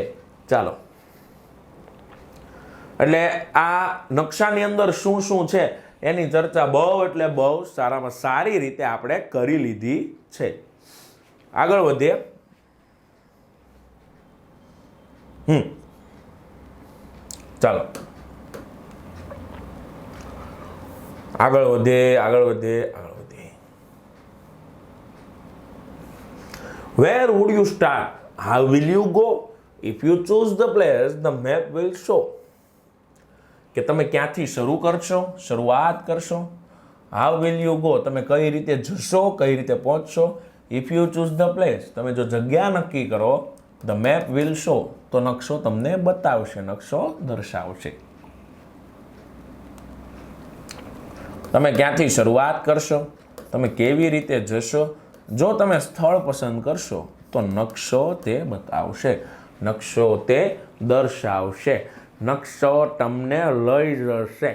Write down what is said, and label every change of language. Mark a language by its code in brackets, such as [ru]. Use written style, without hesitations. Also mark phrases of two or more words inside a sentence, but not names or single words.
[gu] ચાલો, એટલે આ નકશાની અંદર શું શું છે એની ચર્ચા બહુ એટલે બહુ સારામાં સારી રીતે આપણે કરી લીધી છે. આગળ વધીએ. ચાલો, આગળ વધીએ. [en] Where would you start? How will you go? If you choose the place, the map will show. [gu] કે તમે ક્યાંથી શરૂઆત કરશો. [en] How will you go? [gu] તમે કઈ રીતે જશો, કઈ રીતે પહોંચશો. [en] If you choose the place, [gu] તમે જો જગ્યા નક્કી કરો, [en] the map will show, [gu] તો નકશો તમને બતાવશે, નકશો દર્શાવશે. તમે ક્યાંથી શરૂઆત કરશો, તમે કેવી રીતે જશો. જો તમે સ્થળ પસંદ કરશો તો નકશો તે બતાવશે, નકશો તે દર્શાવશે, નકશો તમને લઈ જશે.